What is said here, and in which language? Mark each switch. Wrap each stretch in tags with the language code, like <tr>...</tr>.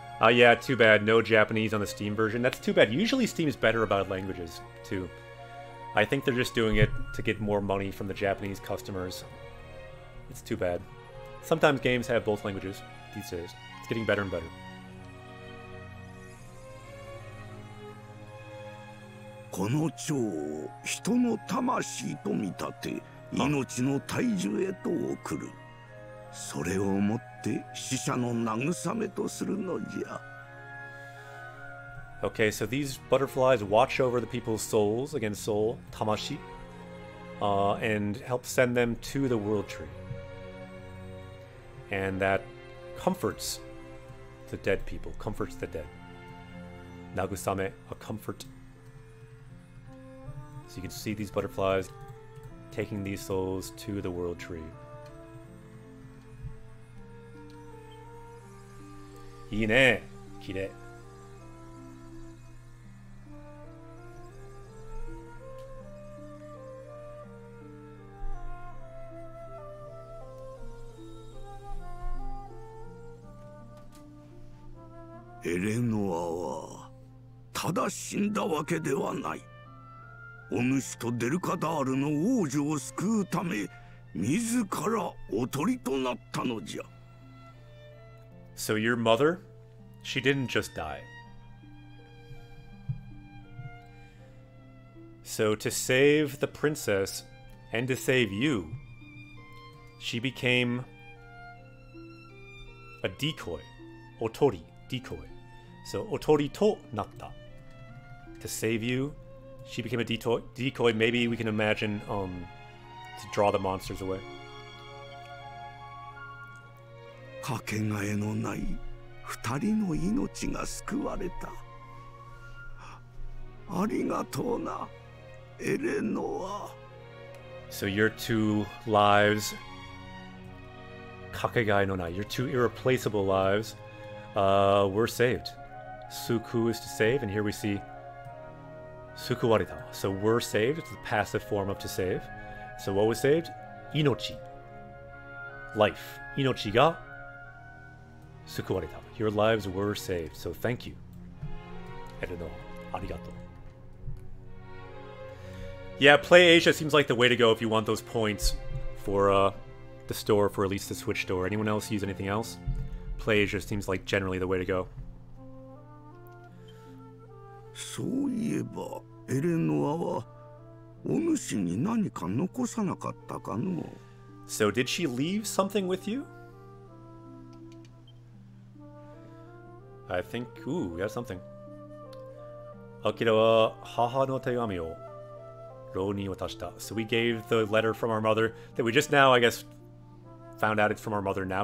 <en>Yeah, too bad. No Japanese on the Steam version. That's too bad. Usually Steam's better about languages, too. I think they're just doing it to get more money from the Japanese customers. It's too bad. Sometimes games have both languages these days. It's getting better and better.</en> <ja>この蝶を人の魂と見立て、命の大樹へと送る。それをもって死者の慰めとするのじゃ。</ja> <en>Okay, so these butterflies watch over the people's souls, again soul, tamashi, and help send them to the world tree. And that comforts the dead people, comforts the dead. Nagusame, a comfort. So you can see these butterflies taking these souls to the world tree.</en> <ja>いいね。綺麗。エレノアはただ死んだわけではない。お主とデルカダールの王女を救うため自らおとりとなったのじゃ。</ja> <en>So your mother, she didn't just die. So to save the princess and to save you, she became a decoy. Otori, decoy. So</en> <ja>otori to natta.</ja> <en>To save you, she became a decoy. Maybe we can imagine to draw the monsters away.</en> <ja>かけがえのない二人の命が救われた。ありがとうな、エレノア。</ja> <en>So your two lives,</en> <ja>kakegai no nai,</ja> <en>your two irreplaceable lives, were saved. Suku is to save, and here we see sukuwareta. So were saved, it's the passive form of to save. So what was saved? Inochi. Life.</en> <ja>Inochi ga sukuwareta.</ja> <en>Your lives were saved, so thank you.</en> <ja>Ereno, arigato.</ja> <en>Yeah, Play Asia seems like the way to go if you want those points for the store, for at least the Switch store. Anyone else use anything else? Play Asia seems like generally the way to go.</en> <ja>そういえばエレノアはお主に何か残さなかったかの。</ja> <en>So did she leave something with you? I think, ooh, we got something.</en> <ja>Akira wa haha no tegami o rou ni watashita.</ja> <en>So we gave the letter from our mother that we just now, I guess, found out it's from our mother now.</en>